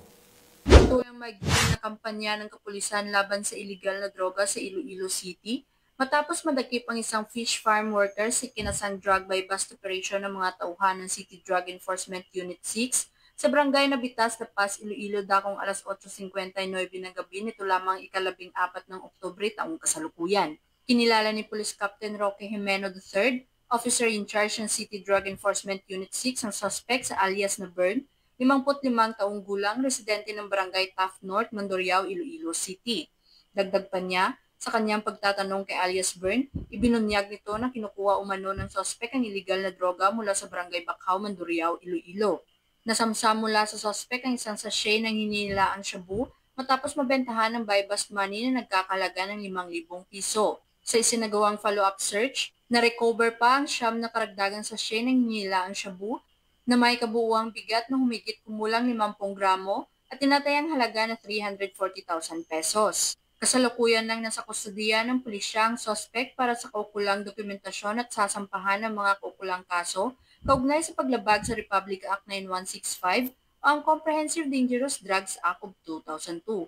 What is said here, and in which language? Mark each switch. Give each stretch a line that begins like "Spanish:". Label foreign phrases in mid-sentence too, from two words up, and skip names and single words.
Filipino: Ito ang magiging na kampanya ng kapulisan laban sa iligal na droga sa Iloilo City matapos madakip ang isang
English: fish farm worker
Filipino: sa kinasang
English: drug bypass operation
Filipino: ng mga tauhan ng City Drug Enforcement Unit 6 sa barangay na Bitas, La Paz, Iloilo, dakong alas 8:59 ng gabi nito lamang ika-14 ng Oktubre taong kasalukuyan. Kinilala ni Police Captain Roque Jimeno III,
English: Officer in Charge
Filipino: ng City Drug Enforcement Unit 6, ang suspect sa alias na Bern, 55 taong gulang, residente ng barangay Taft North, Mandurriao, Iloilo City. Dagdag pa niya, sa kanyang pagtatanong kay alias Bern, ibinunyag nito na kinukuha umano ng suspect ang iligal na droga mula sa barangay Bacau, Mandurriao, Iloilo. Nasamsam mula sa suspect ang isang sachet ng hinihilaang shabu matapos mabentahan ng buy-bust money na nagkakalaga ng 5,000 piso. Sa isinagawang
English: follow-up search,
Filipino: na-recover pa ang siyam na karagdagang sachet ng hinihilaang shabu na may kabuuang bigat na humigit kumulang 50 gramo at tinatayang halaga na 340,000 pesos. Kasalukuyan lang nasa kustudiya ng pulisya ang suspect para sa kaukulang dokumentasyon at sasampahan ng mga kaukulang kaso kaugnay sa paglabag sa Republic Act 9165 o ang Comprehensive Dangerous Drugs Act of 2002.